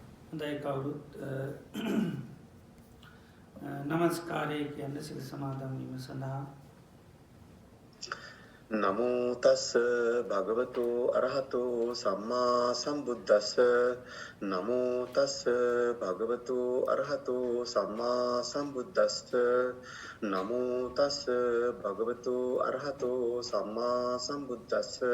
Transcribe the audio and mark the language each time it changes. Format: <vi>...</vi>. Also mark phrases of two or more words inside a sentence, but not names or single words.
<si>හොඳයි කවුරුත් නමස්කාරය කියන්න සිල් සමාදන් වීම සඳහා</si> <pi>නමෝ තස් භගවතු අරහතෝ සම්මා සම්බුද්දස්ස නමෝ තස් භගවතු අරහතෝ සම්මා සම්බුද්දස්ස නමෝ තස් භගවතු අරහතෝ සම්මා සම්බුද්දස්ස</pi>